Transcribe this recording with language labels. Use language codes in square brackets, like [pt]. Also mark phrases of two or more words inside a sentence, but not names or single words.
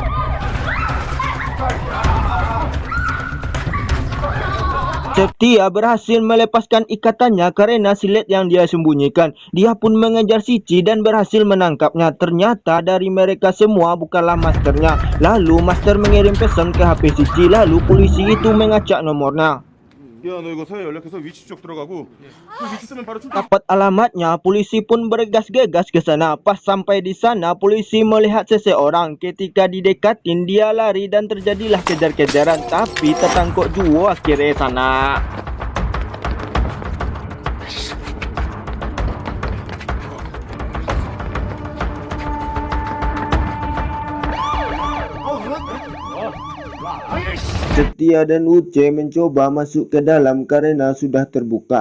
[id] Septia berhasil melepaskan ikatannya karena silet yang dia sembunyikan. Dia pun mengejar Sici dan berhasil menangkapnya. Ternyata dari mereka semua bukanlah masternya. Lalu master mengirim pesan ke HP Sici. Lalu polisi itu mengacak nomornya. [ko] 야, 너 이거 서해 연락해서 위치 쪽 들어가고 그 위치 쓰면 바로 출발. [id] Dapat alamatnya, polisi pun bergegas-gegas ke sana. Pas sampai di sana, polisi melihat seseorang. Ketika didekatin, dia lari dan terjadilah kejar-kejaran. Tapi tertangkap juga akhirnya sana. Septia dan Uce mencoba masuk ke dalam karena sudah terbuka.